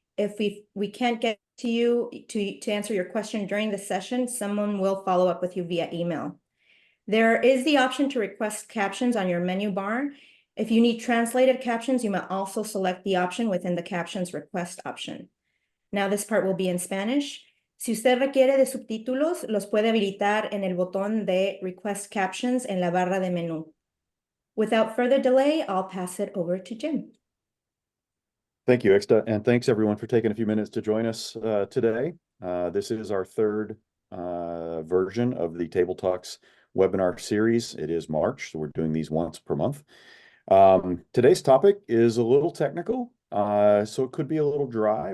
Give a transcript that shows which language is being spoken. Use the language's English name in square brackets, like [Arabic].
[English] If we can't get to you to answer your question during the session, someone will follow up with you via email. There is the option to request captions on your menu bar. If you need translated captions, you may also select the option within the captions request option. Now this part will be in Spanish. [Spanish] Si usted requiere de subtítulos, los puede habilitar en el botón de Request Captions en la barra de menú. [English] Without further delay, I'll pass it over to Jim. Thank you, Ixta, and thanks everyone for taking a few minutes to join us today. This is our third version of the Table Talks webinar series. It is March, so we're doing these once per month. Today's topic is a little technical, so it could be a little dry.